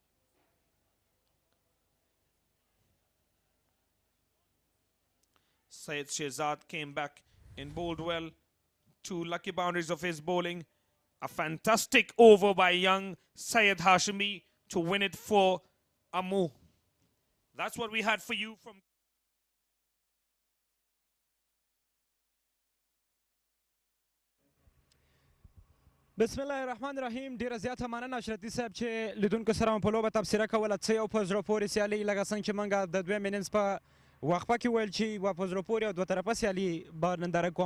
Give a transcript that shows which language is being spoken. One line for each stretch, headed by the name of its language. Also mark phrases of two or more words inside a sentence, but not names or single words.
English: Syed Shehzad came back and bowled well. 2 lucky boundaries of his bowling. A fantastic over by young Syed Hashimi to win it for Amu. That's what we had for you from...
Arabic: بسم الله الرحمن الرحیم.
Pashto: ډیره زیاته مننه اشرتي صاحب چې لیدونکو سره مو په لوبه تبصره کوله. څه یو په زړه پورې سیالي لکه څنګه چې موږ د 2 انینګز په وقفه کې ویل چې یوه په زړه پورې او 2 طرفه سیالي به ننداره کوو.